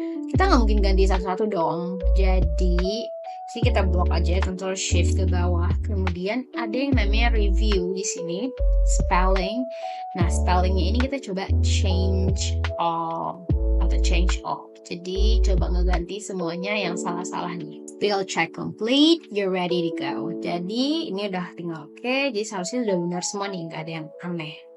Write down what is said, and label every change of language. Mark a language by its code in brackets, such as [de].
[id] Kita nggak mungkin ganti satu-satu dong. Jadi sini kita blok aja, Ctrl Shift ke bawah. Kemudian ada yang namanya review di sini, spelling. Nah, spellingnya ini kita coba change all atau change all. Jadi coba ngeganti semuanya yang salah-salah nih. [en] Spell check complete, you're ready to go. [id] Jadi ini udah tinggal oke. Jadi seharusnya udah benar semua nih, nggak ada yang aneh.